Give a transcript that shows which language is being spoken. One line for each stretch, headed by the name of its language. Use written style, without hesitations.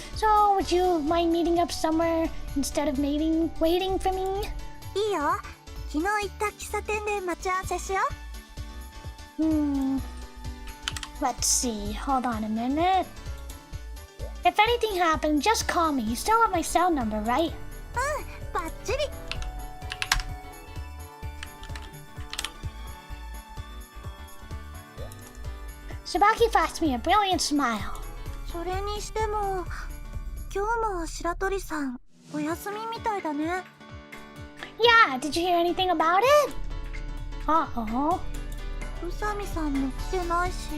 English: So, would you mind meeting up somewhere instead of waiting for me?
Japanese: いいよ。昨日行った喫茶店で待ち合わせしよう。
English: Let's see. Hold on a minute. If anything happens, just call me. You still have my cell number, right?
Japanese: バッチリ。
English: Sabaki flashed me a brilliant smile.
Japanese: それにしても今日も白鳥さんお休みみたいだね。
English: Yeah, did you hear anything about it? Uh-oh.
Japanese: 宇佐美さんも来てないし。